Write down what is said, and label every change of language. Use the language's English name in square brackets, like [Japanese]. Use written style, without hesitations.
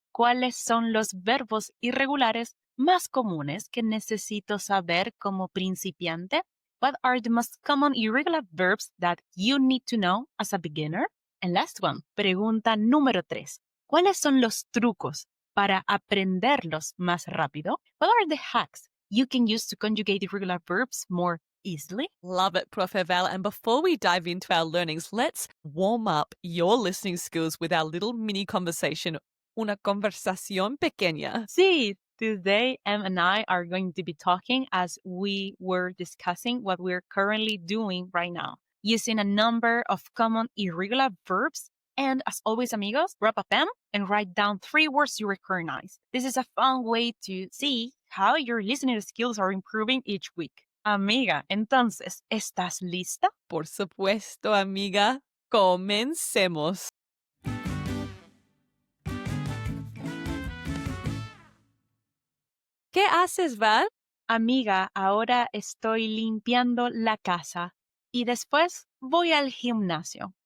[Spanish] ¿Cuáles son los verbos irregulares más comunes que necesito saber como principiante? [English] What are the most common irregular verbs that you need to know as a beginner? And last one, [Spanish] pregunta número 3. ¿Cuáles son los trucos para aprenderlos más rápido? [English] What are the hacks you can use to conjugate irregular verbs more easily? Love it, Profe Val. And before we dive into our learnings, let's warm up your listening skills with our little mini conversation, [Spanish] una conversación pequeña. [English] Sí, today Em and I are going to be talking as we were discussing what we're currently doing right now, using a number of common irregular verbs. And as always, amigos, grab a pen and write down 3 words you recognize. This is a fun way to see how your listening skills are improving each week. [Spanish] Amiga, entonces, ¿estás lista? Por supuesto, amiga. Comencemos. ¿Qué haces, Val? Amiga, ahora estoy limpiando la casa y después voy al gimnasio.